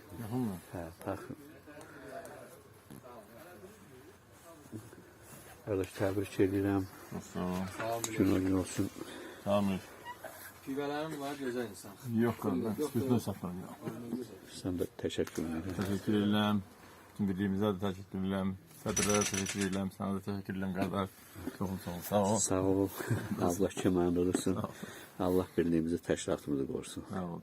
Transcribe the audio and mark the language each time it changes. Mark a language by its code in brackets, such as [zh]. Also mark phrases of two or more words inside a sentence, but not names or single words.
[az] Hə, taxır. Qardaş, təbrik edirəm. Gün olsun. Tamam. Pivələrim var, gözəl insan. [tr] Yok kardeş, üstüne saklan ya. [az] Sən də təşəkkür edirəm. [tr] Teşekkür ederim. Tüm birliğimize de teşekkür ederim. Fedrelere teşekkür ederim. Sana da teşekkür ederim kardeş. Çok sağ ol. [az] Sağ ol. Allah köməyin olursun. Allah birliğimizi, təşkilatımızı qorusun. Sağ ol.